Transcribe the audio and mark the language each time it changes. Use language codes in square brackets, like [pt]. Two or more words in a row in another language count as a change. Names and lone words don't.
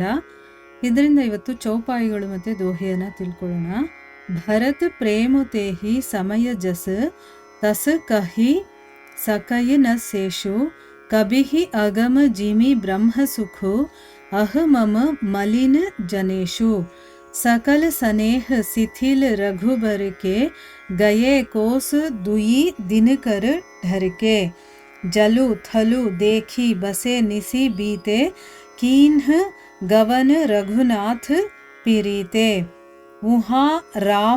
[kn] ಇದರಿಂದ ಇವತ್ತು ಚೌಪಾಯಿಗಳು ಮತ್ತು ದೋಹೆಯನ್ನು ತಿಳ್ಕೊಳ್ಳೋಣ. [awa] भरत प्रेमुतेहि समय जस तस कहि सकय न शेषु कबिहि अगम जिमि ब्रह्म सुखु अह मम मलिन जनेशु सकल स्नेह शिथिल रघुबर के गए कोस दुई दिन कर ढर के जलु थलु देखी बसे निसी बीते कीन्ह गवन रघुनाथ पीरीते वहाँ राम